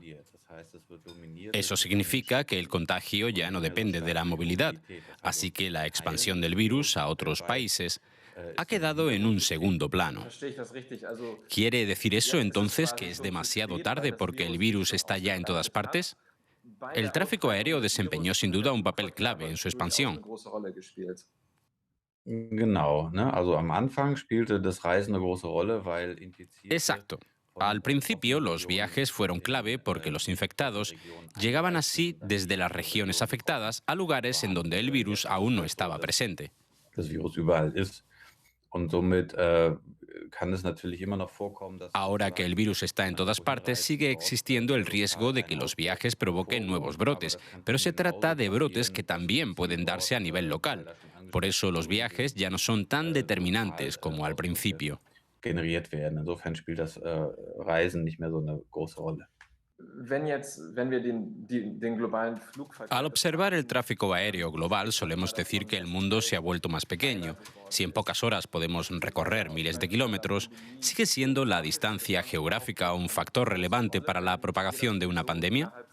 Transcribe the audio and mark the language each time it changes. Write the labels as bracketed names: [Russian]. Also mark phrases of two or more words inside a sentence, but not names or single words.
[Spanish] Eso significa que el contagio ya no depende de la movilidad, así que la expansión del virus a otros países ha quedado en un segundo plano. ¿Quiere decir eso entonces que es demasiado tarde porque el virus está ya en todas partes? El tráfico aéreo desempeñó sin duda un papel clave en su expansión. [German] Genau, ne? Also am Anfang spielte das Reisen eine große Rolle, weil Infizierte [Spanish] Exacto. Al principio, los viajes fueron clave porque los infectados llegaban así desde las regiones afectadas a lugares en donde el virus aún no estaba presente. [German] das Virus überall ist. Und somit kann es natürlich immer noch vorkommen, dass [Spanish] Ahora que el virus está en todas partes, sigue existiendo el riesgo de que los viajes provoquen nuevos brotes, pero se trata de brotes que también pueden darse a nivel local. Por eso los viajes ya no son tan determinantes como al principio. [German] generiert werden. Insofern spielt das Reisen nicht mehr so eine große Rolle. [Spanish] Al observar el tráfico aéreo global, solemos decir que el mundo se ha vuelto más pequeño. Si en pocas horas podemos recorrer miles de kilómetros, ¿sigue siendo la distancia geográfica un factor relevante para la propagación de una pandemia?